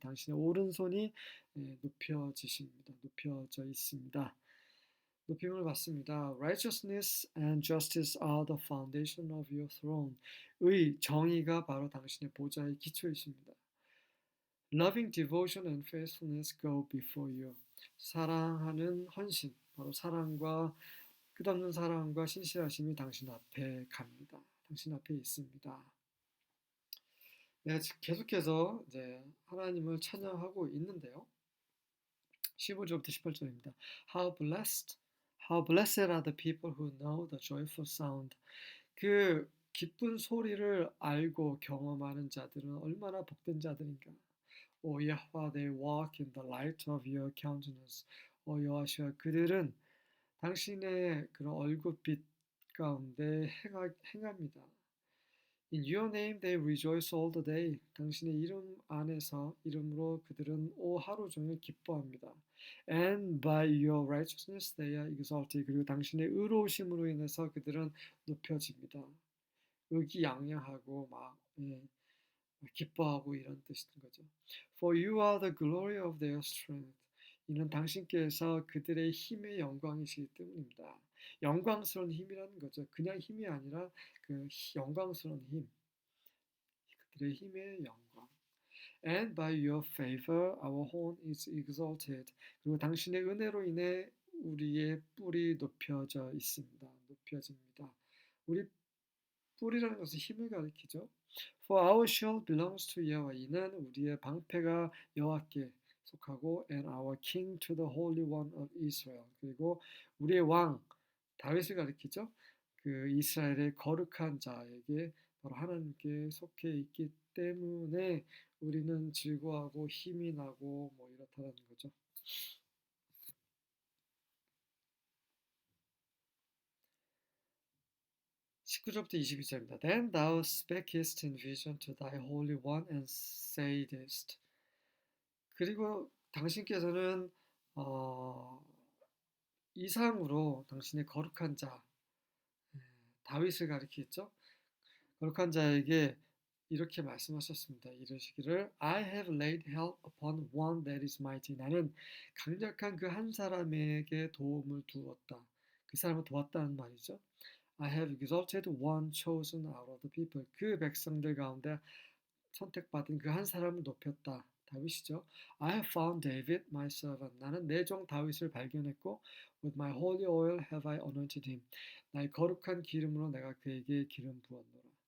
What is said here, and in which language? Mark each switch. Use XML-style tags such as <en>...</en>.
<ko>당신의 오른손이 높여지십니다. 높여져 있습니다. 높임을 받습니다.</ko> <en>Righteousness and justice are the foundation of your throne.</en> <ko>의, 정의가 바로 당신의 보좌의 기초이십니다.</ko> <en>Loving devotion and faithfulness go before you.</en> <ko>사랑하는 헌신, 바로 사랑과 끝없는 사랑과 신실하심이 당신 앞에 갑니다. 당신 앞에 있습니다. 네, 계속해서 이제 하나님을 찬양하고 있는데요. 15절부터 18절입니다.</ko> <en>How blessed are the people who know the joyful sound.</en> <ko>그 기쁜 소리를 알고 경험하는 자들은 얼마나 복된 자들인가.</ko> <en>O Yahweh, they walk in the light of your countenance.</en> <ko>오 여호와시아, 그들은 당신의 그런 얼굴빛 가운데 행합니다.</ko> <en>In your name they rejoice all the day.</en> <ko>당신의 이름 안에서 이름으로 그들은 오 하루 종일 기뻐합니다.</ko> <en>And by your righteousness they are exalted.</en> <ko>그리고 당신의 의로우심으로 인해서 그들은 높여집니다. 의기양양하고 막 기뻐하고 이런 뜻인 거죠.</ko> <en>For you are the glory of their strength.</en> <ko>이는 당신께서 그들의 힘의 영광이시기 때문입니다. 영광스러운 힘이라는 거죠. 그냥 힘이 아니라 그 영광스러운 힘. 그들의 힘의 영광.</ko> <en>And by your favor our horn is exalted.</en> <ko>그리고 당신의 은혜로 인해 우리의 뿔이 높여져 있습니다. 높여집니다. 우리 뿔이라는 것은 힘을 가리키죠.</ko> <en>For our shield belongs to Yahweh.</en> <ko>이는 우리의 방패가 여호와께 속하고</ko> <en>and our king to the holy one of Israel.</en> <ko>그리고 우리의 왕 다윗을 가리키죠. 그 이스라엘의 거룩한 자에게 바로 하나님께 속해 있기 때문에 우리는 즐거워하고 힘이 나고 뭐 이렇다는 거죠. (19절부터 22절입니다)</ko> <en>Then thou spakest in vision to thy holy one and saidest.</en> <ko>그리고 당신께서는 이상으로 당신의 거룩한 자 다윗을 가리키겠죠. 거룩한 자에게 이렇게 말씀하셨습니다. 이르시기를</ko> <en>I have laid help upon one that is mighty.</en> <ko>나는 강력한 그 한 사람에게 도움을 두었다. 그 사람을 도왔다는 말이죠.</ko> <en>I have exalted one chosen out of the people.</en> <ko>그 백성들 가운데 선택받은 그 한 사람을 높였다. 다윗이죠.</ko> <en>I have found David my servant.</en> <ko>나는 내 종 다윗을 발견했고</ko> <en>with my holy oil have I anointed him.</en> <ko>나의 거룩한 기름으로 내가 그에게 기름 부었노라.</ko>